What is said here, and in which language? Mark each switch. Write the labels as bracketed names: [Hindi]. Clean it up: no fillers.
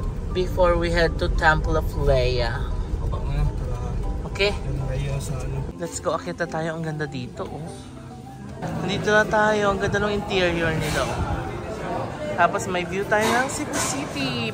[English] Before we head to Temple of Leia. Okay? Let's go. [Filipino] Akita tayo. Ang ganda dito, oh. Nandito na tayo. Ang ganda ng interior nila, oh. Tapos may view tayo ng Cebu City.